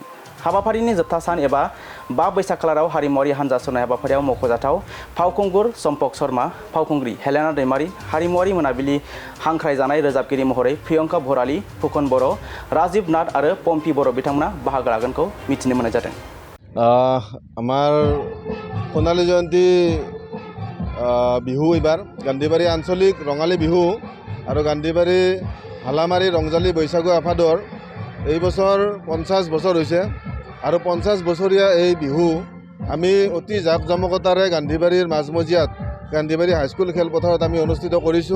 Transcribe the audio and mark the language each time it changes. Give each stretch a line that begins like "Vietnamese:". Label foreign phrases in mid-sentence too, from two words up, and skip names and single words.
Bodo: हाबाफारिनि जोबथा सान एबा 5 बैसाग खालाराव हारिमुवारि हानजा सुनाय हाबाफारियाव मख'जाथाव फावखुंगुर सम्पक शर्मा, फावखुंग्रि हेलेना दैमारि, हारिमुवारि मोनाबिलि हांख्रायजानाय रोजाबगिरि महरै प्रियंका भराली, फुकन बर', राजीव नाथ आरो पम्पी बर' बिथांमोना बाहागो लागोनखौ मिथिनो मोननाय जादों।
Assamese: আমাৰ সোণালী জয়ন্তী বিহু এইবাৰ গান্ধীবাৰী আঞ্চলিক ৰঙালী বিহু আৰু গান্ধীবাৰী হালামাৰী ৰংজালী বৈশাগু আফাদৰ এই বছৰ 50 বছৰ হৈছে আৰু 50 বছৰীয়া এই বিহু আমি অতি জাক জমকতাৰে গান্ধীবাৰীৰ মাজমজিয়াত গান্ধীবাৰী হাইস্কুল খেলপথাৰত আমি অনুষ্ঠিত কৰিছোঁ।